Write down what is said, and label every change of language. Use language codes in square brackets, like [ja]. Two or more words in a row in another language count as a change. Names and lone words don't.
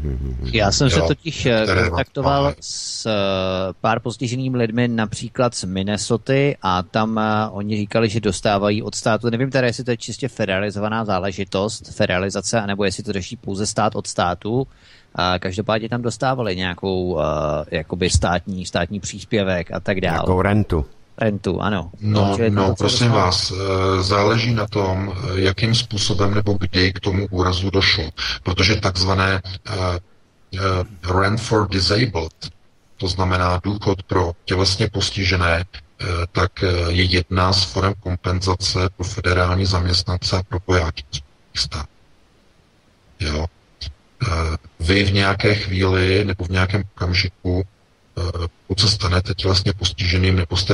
[cs] Já jsem se totiž kontaktoval s pár postiženými lidmi například z Minnesoty a tam oni říkali, že dostávají od státu, nevím teda, jestli to je čistě federalizovaná záležitost, federalizace, anebo jestli to řeší pouze stát od státu. Každopádně tam dostávali nějakou jakoby státní příspěvek a tak dále. Nějakou rentu. rentu, ano. No, prosím vás, záleží na tom, jakým způsobem nebo kdy k tomu úrazu došlo. Protože takzvané [en] rent for disabled, [cs] to znamená důchod pro tělesně postižené, tak je jedna z forem kompenzace pro federální zaměstnance a pro vojáky stát. Jo. Vy v nějaké chvíli nebo v nějakém okamžiku, pokud se stanete tělesně postiženým nebo jste